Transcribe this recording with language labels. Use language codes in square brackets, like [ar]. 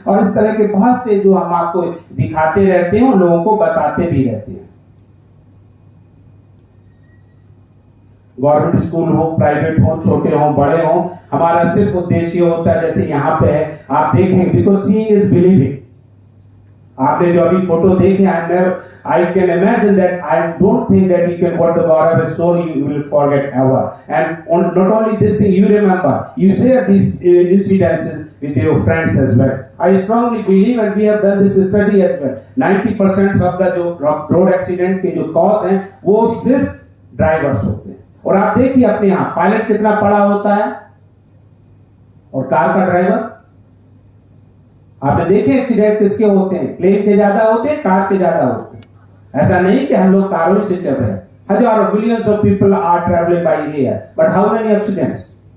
[hi] और इस तरह के बहुत से जो हम आपको दिखाते रहते हैं और लोगों को बताते भी रहते हैं। गवर्नमेंट स्कूल हो, प्राइवेट हो, छोटे हो, बड़े हो, हमारा सिर्फ उद्देश्य होता है, जैसे यहाँ पे है, आप देखें, [en] Because seeing is believing. [hi] आपने जो अभी फोटो देखे, [en] I can imagine that I don't think that you can, what the Gaurav has shown, you will forget ever. And not only this thing, you remember, you share these incidences with your friends as well. I strongly believe, and we have done this study as well, 90% of the जो road accident के जो cause हैं, [hi] वो सिर्फ drivers होते हैं। और आप देखिए अपने यहाँ पायलट कितना बड़ा होता है और कार का ड्राइवर। आपने देखे एक्सीडेंट किसके होते हैं? प्लेन के ज्यादा होते हैं, कार के ज्यादा होते हैं। ऐसा नहीं कि हम लोग कारों से चल रहे हैं। हजारों [en] Billions of people are travelling by air, but how many accidents?